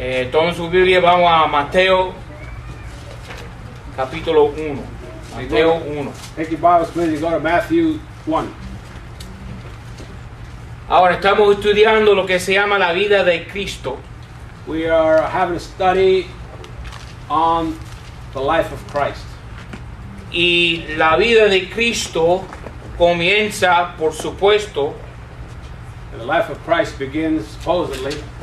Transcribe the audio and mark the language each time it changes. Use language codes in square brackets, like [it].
[es] Tomen su Biblia, vamos a Mateo capítulo 1. Mateo 1. [en] Take your Bibles, please, go to Matthew 1. [es] Ahora estamos estudiando lo que se llama la vida de Cristo. [en] We are having a study on the life of Christ. [es] Y la vida de Cristo comienza, por supuesto, [en] And the life of Christ begins supposedly